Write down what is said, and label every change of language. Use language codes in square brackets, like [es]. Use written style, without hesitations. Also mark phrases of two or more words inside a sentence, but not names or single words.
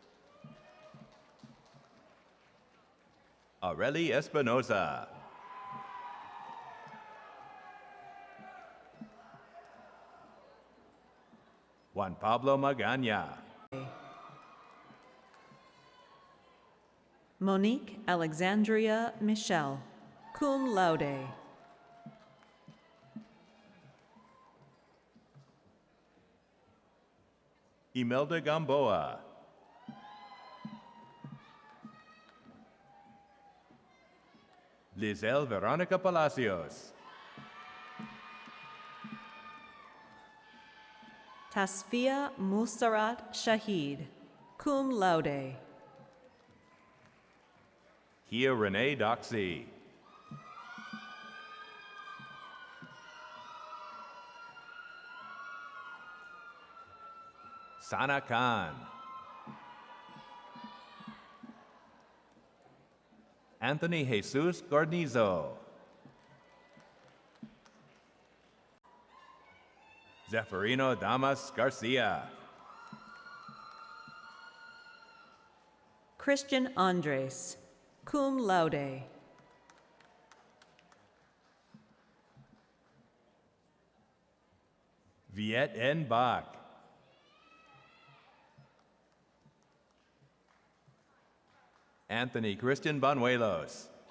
[en] Aureli Espinoza. Juan Pablo Magana. Monique Alexandria Michelle, [la] cum laude. [en] Imelda Gamboa. Lizelle Veronica Palacios. Tasfia Musarat Shahid, [la] cum laude. [en] Kia Renee Doxey. Sana Khan. Anthony Jesus Garnizo. Zeferino Damas Garcia. Christian Andres, [la] cum laude. [en] Viet N. Bach. Anthony Christian Banuelos.